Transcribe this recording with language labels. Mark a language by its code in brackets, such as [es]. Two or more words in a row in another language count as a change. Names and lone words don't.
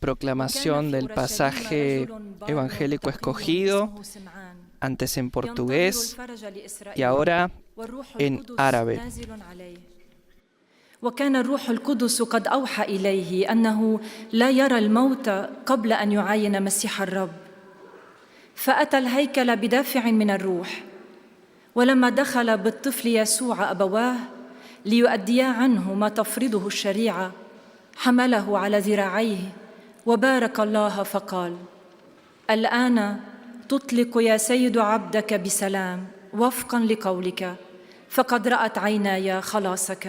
[es] proclamación del pasaje evangélico escogido, antes en portugués y ahora en árabe. [ar] وكان الروح القدس قد أوحى إليه أنه لا يرى الموت قبل أن يعاين مسيح الرب، فأتى الهيكل بدافع من الروح. ولما دخل بالطفل يسوع أبواه ليؤديا عنه ما تفرضه الشريعة، حمله على ذراعيه وبارك الله فقال: الآن تطلق يا سيد عبدك بسلام وفقا لقولك، فقد رأت عيناي خلاصك.